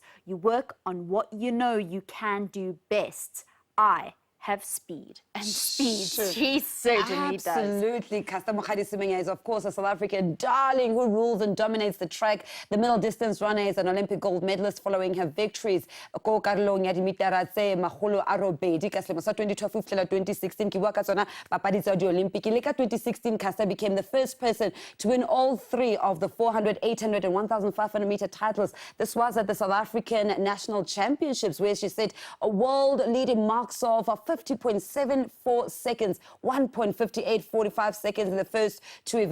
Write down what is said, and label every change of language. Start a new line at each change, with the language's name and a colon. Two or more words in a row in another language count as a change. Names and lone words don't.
English: You work on what you know you can do best. I have speed, and speed she certainly does. Absolutely. Caster Semenya is, of course, a South African darling who rules and dominates the track. The middle distance runner is an Olympic gold medalist following her victories.
Southern Sotho: Ko karolong ya dimetara tse makgolo a robedi ka selemo sa 2012 fihlela 2016 ke bua ka tsona papadi tsa di-Olympic. Le ka 2016,
English: Caster became the first person to win all three of the 400, 800 and 1,500 meter titles. This was at the South African National Championships, where she set a world-leading marks of 50.74 seconds, 1.5845 seconds in the first two events.